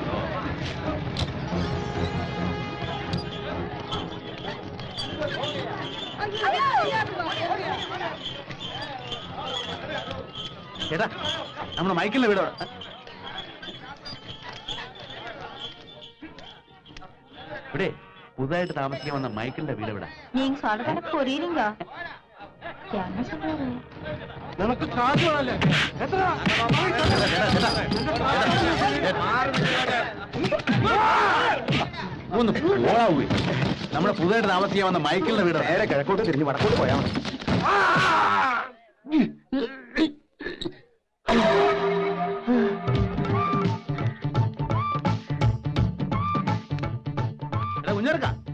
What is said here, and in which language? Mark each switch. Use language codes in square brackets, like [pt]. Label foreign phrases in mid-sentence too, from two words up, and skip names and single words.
[ml] ചേട്ടാ, നമ്മുടെ മൈക്കിളിന്റെ വീട് ഇവിടെ പുതുതായിട്ട് താമസിക്കാൻ വന്ന മൈക്കിളിന്റെ വീട് ഇവിടെ. [ta] நீங்க சொல்றத புரியுதுங்க. என்ன சொல்றாரு? [ml] നിനക്ക് കാശ് വേണല്ലേ? എത്ര? ഒന്ന് പോളാവൂ. നമ്മുടെ പുതുതായിട്ട് താമസിക്കാൻ വന്ന മൈക്കിളിന്റെ വീട് നേരെ കിഴക്കോട്ട് തിരിഞ്ഞ് വടക്കോട്ട് പോയാൽ മതി. കുഞ്ഞെടുക്ക.